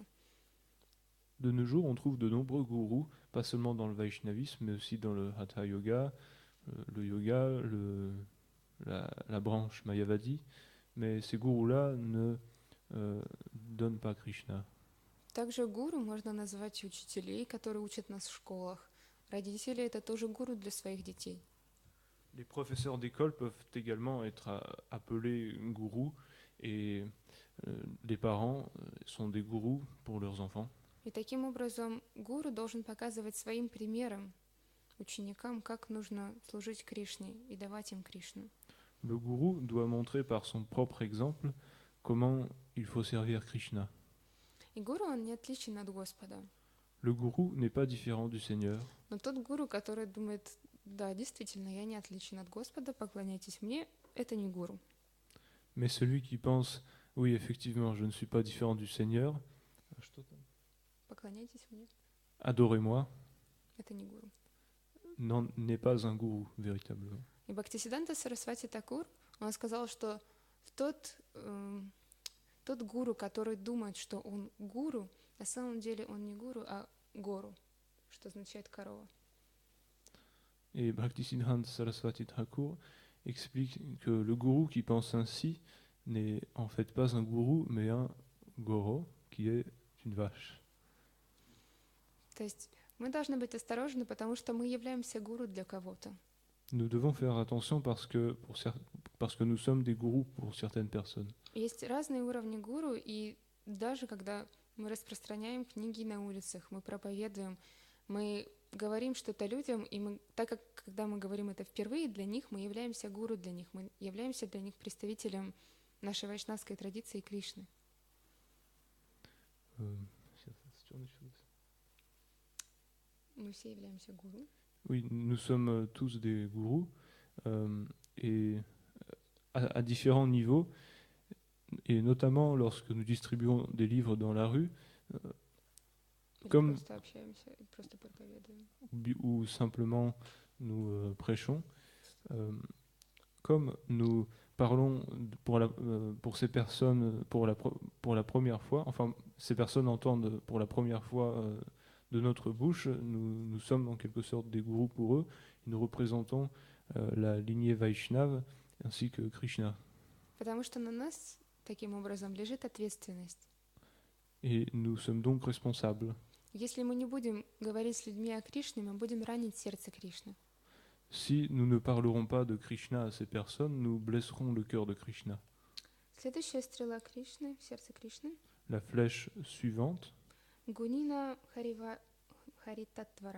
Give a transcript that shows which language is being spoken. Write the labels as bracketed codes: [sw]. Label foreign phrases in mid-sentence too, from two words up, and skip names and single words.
[fr] De nos jours, on trouve de nombreux gourous, pas seulement dans le Vaishnavisme, mais aussi dans le Hatha Yoga, le yoga, la branche Mayavadi. Mais ces gourous-là ne donnent pas Krishna. [ru] Также гуру можно назвать учителей, которые учат нас в школах. Родители — это тоже гуру для своих детей. [fr] Les professeurs d'école peuvent également être appelés gourous et les parents sont des gourous pour leurs enfants. [ru] И таким образом гуру должен показывать своим примером ученикам, как нужно служить Кришне и давать им Кришну. [fr] Le gourou doit montrer par son propre exemple comment il faut servir Krishna. [ru] И гуру, он не отличен от Господа. [fr] Le gourou n'est pas différent du Seigneur, [ru] Но тот гуру, который думает, да, действительно, я не отличен от Господа, поклоняйтесь мне, это не гуру. [fr] mais celui qui pense, oui, effectivement, je ne suis pas différent du Seigneur, [ru] Поклоняйтесь мне, [fr] adorez-moi, [ru] это не гуру. [fr] n'est pas un gourou, véritablement. [ru] И Бхактисиданта Сарасвати Такур, он сказал, что тот гуру, который думает, что он гуру, на самом деле он не гуру, а гору, что означает корова. [fr] Et Bhaktisiddhanta Saraswati Thakur explique que le gourou qui pense ainsi n'est en fait pas un gourou, mais un goro, qui est une vache. [ru] То есть мы должны быть осторожны, потому что мы являемся гуру для кого-то. [fr] Nous devons faire attention parce que nous sommes des gourous pour certaines personnes. [ru] Есть разные уровни гуру, и даже когда мы распространяем книги на улицах, мы проповедуем, мы говорим что-то людям, и мы, так как когда мы говорим это впервые, для них мы являемся гуру для них, мы являемся для них представителем нашей вайшнавской традиции Кришны. Мы все являемся гуру. [fr] Oui, nous sommes tous des gourous et à différents niveaux, et notamment lorsque nous distribuons des livres dans la rue, comme [ru] Просто общаемся, просто проповедуем. [fr] ou simplement nous prêchons, comme nous parlons pour ces personnes pour la première fois, enfin ces personnes entendent pour la première fois de notre bouche, nous sommes en quelque sorte des gourous pour eux, et nous représentons la lignée Vaishnava ainsi que Krishna. [ru] Потому что на нас таким образом лежит ответственность. [fr] Et nous sommes donc responsables. [ru] Если мы не будем говорить с людьми о Кришне, мы будем ранить сердце Кришны. [fr] Si nous ne parlerons pas de Krishna à ces personnes, nous blesserons le cœur de Krishna. [ru] Следующая стрела Кришны, сердце Кришны. [fr] La flèche suivante, [ru] Гунина Харитатвара.